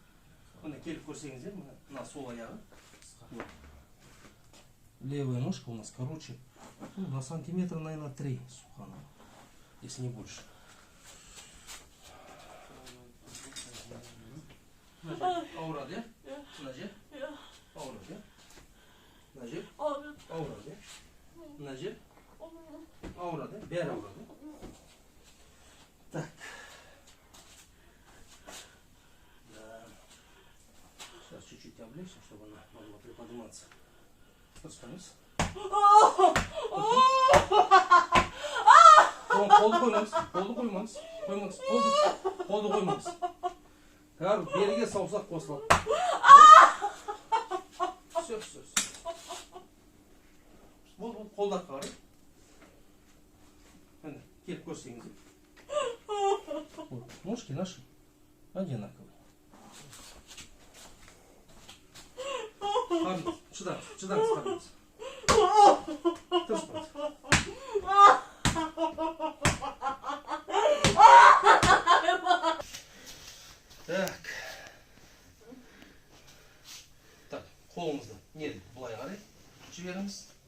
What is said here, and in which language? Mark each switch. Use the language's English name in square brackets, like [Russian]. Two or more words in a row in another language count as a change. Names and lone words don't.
[Kazakh] Міне келіп көрсеңіздер, мына сол аяғы. [Russian] Левая ножка у нас короче, на сантиметра, наверное, 3, сухана, если не больше. [Kazakh] Ауырады, иә? Мына жер? Ауырады, иә? Мына жер? Ауырады, иә? Мына жер? Ауырады, иә? Бәрі ауырады. [Russian] Так. Сейчас чуть-чуть облегчим, чтобы она могла приподниматься. Подстанется. [Kazakh] Қолды қоймаңыз, қолды қоймаңыз, қолды қоймаңыз. Әр беріге саусақ қосылады. [Russian] Все. [Kazakh] Болды, қолды артқа қарай. Міне, келіп көрсеңіздер. [Russian] Ножки наши одинаковые. [Kazakh] Шыдаңыз, қарныңыз. Тұрыспаңыз. Так, қолыңызды не былай қарай жіберіңіз.